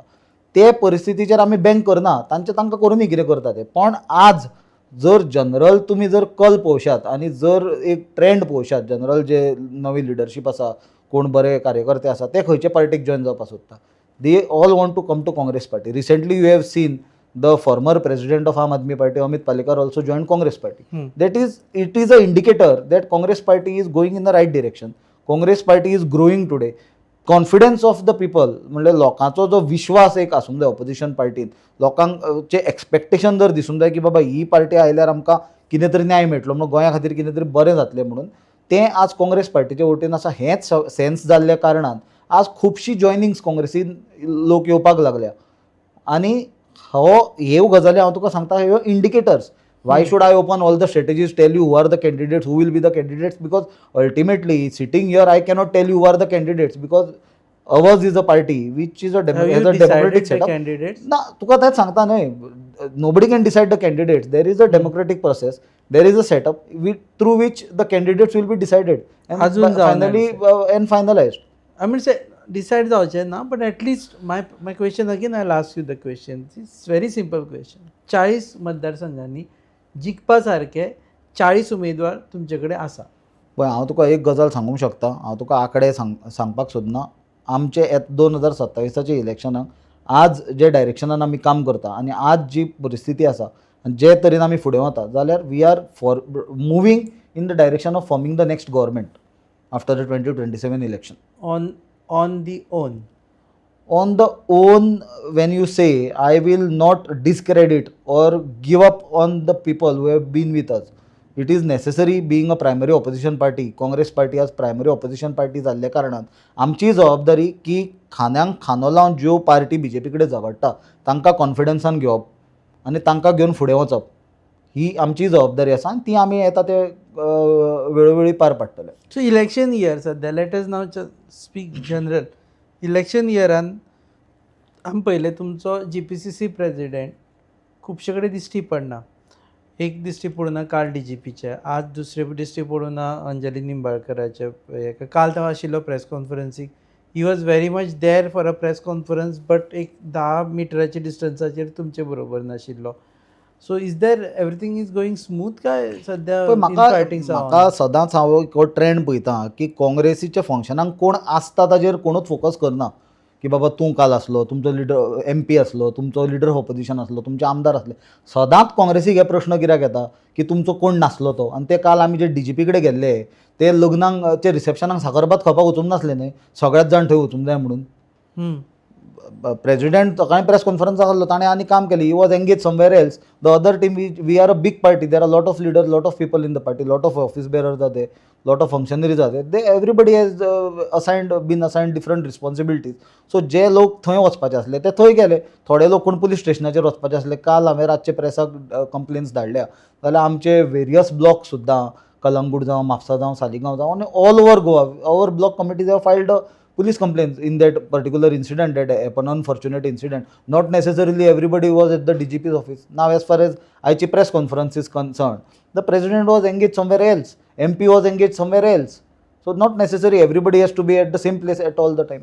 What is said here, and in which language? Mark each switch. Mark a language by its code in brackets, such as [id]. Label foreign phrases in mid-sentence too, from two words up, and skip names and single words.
[kok] ते परिस्थितीचेर आमी बँक करना, तांकां करूनय कितें करता ते. पण आज जर जनरल तुमी जर कल पळोवशात आनी जर एक ट्रेंड पळोवशात, जनरल जे नवी लिडरशीप आसा, कोण बरे कार्यकर्ते आसा ते खंयचे पार्टीक जॉयन जावपाक सोदता, [en] they all want to come to Congress Party. Recently you have seen the former president of Aam Aadmi Party, Amit Palekar, also joined Congress Party. It is an indicator that Congress Party is going in the right direction. Congress Party is growing today. Confidence of the people, [kok] म्हणजे लोकांचो जो विश्वास एक आसूंक जाय ऑपोजिशन पार्टीन, लोकांचे एक्सपेक्टेशन जर दिसूंक जाय की बाबा ही पार्टी आयल्यार आमकां कितें तरी न्याय मेळटलो म्हणून गोंया खातीर कितें तरी बरें जातलें म्हणून, तें आज काँग्रेस पार्टीचे वटेन आसा. हेंच सेन्स जाल्ल्या कारणान आज खुबशी जॉयनिंग्स काँग्रेसीन लोक येवपाक लागल्या. आनी ह्यो गजाली हांव तुका सांगता, ह्यो इंडिकेटर्स. [en] Why should I open all the strategies, tell you who are the candidates, who will be the candidates, because ultimately sitting here I cannot tell you who are the candidates, because ours is a party which is a democratic setup. [kok] ना तुका तेच सांगता न्हय, [en] nobody can decide the candidates. There is a democratic process, there is a setup through which the candidates will be decided finally and finalised. I mean say decide [kok] जावचें ना, [en] but at least my question again I ask you the question. It's very simple question. [kok] 40 मतदारसंघांनी जिखपा सारके 40 उमेदवार तुमचे कडेन आसा. पळय हांव तुका एक गजाल सांगूंक शकता, हांव तुका आंकडे सांगपाक सोदना. आमचे 2027च्या इलेक्शनाक आज जे डायरेक्शनान आमी काम करता आनी आज जी परिस्थिती आसा आनी जे तरेन आमी फुडें वता, जाल्यार [en] we are for moving in the direction of forming the next government after the 2027 election. On the own. On the own, when you say, I will not discredit or give up on the people who have been with us. It is necessary, being a primary opposition party, Congress party as primary opposition party [kok] जाल्ल्या कारणान आमची जबाबदारी की खान्यांक खानो लावन ज्यो पार्टी बीजेपी कडेन झगडटा तांकां कॉन्फिडन्सान घेवप आनी तांकां घेवन फुडें वचप, ही आमची जबाबदारी आसा आनी ती आमी येता ते वेळोवेळी पार पाडटले. [en] So election year सद्या, let us now speak general. [kok] इलेक्शन इयरान आमी पयलें तुमचो GPCC प्रेजिडेंट खुबशे कडेन दिश्टी पडना. एक दिश्टी पडूना काल DGPचे, आज दुसरे दिश्टी पडूना अंजली निंबाळकराचे. काल तो आशिल्लो प्रेस कॉन्फरन्सीक, [en] he was very much there for a press conference, [kok] बट एक 10 मिटराच्या डिस्टन्साचेर तुमचे बरोबर नाशिल्लो. [en] So is there everything is going smooth [kok] काय सद्या? म्हाका सदांच हांव एक ट्रेंड पळयतां की काँग्रेसीच्या फंक्शनाक कोण आसता ताजेर कोणूच फोकस करना की बाबा तूं काल आसलो, तुमचो लिडर MP आसलो, तुमचो लिडर ऑफ ऑपोजिशन आसलो, तुमचे आमदार आसले. सदांच काँग्रेसीक हे प्रश्न कित्याक येता की तुमचो कोण नासलो तो. आनी ते काल आमी जे DGP कडेन गेल्ले, ते लग्नाक ते रिसेप्शनाक साखरभात खावपाक वचूंक नासले न्हय, सगळ्याच जाण थंय वचूंक जाय म्हणून. प्रेजिडेंट सकाळी प्रेस कॉन्फरन्साक आसलो, ताणें आनी काम केलें. [en] He was engaged somewhere else. The other team, we are a big party, there are lot of leaders, lot of people in the party, lot of office bearers are there, lot of functionaries are there. They everybody has been assigned different responsibilities. [kok] सो जे लोक थंय वचपाचे आसले ते थंय गेले. थोडे लोक कोण पुलीस स्टेशनाचेर वचपाचे आसले. काल हांवें रातचे प्रेसाक कंप्लेन्स धाडल्या, जाल्यार आमचे वेरियस ब्लॉक सुद्दां, कलंगूट जावं, म्हापसा जावं, सालिगांव जावं, आनी [en] all over Goa our block committees have filed police complaints in that particular incident, that an unfortunate incident. Not necessarily everybody was at the DGP's office. Now as far as IC press conference is concerned, the president was engaged somewhere else, MP was engaged somewhere else. So not necessarily everybody has to be at the same place at all the time.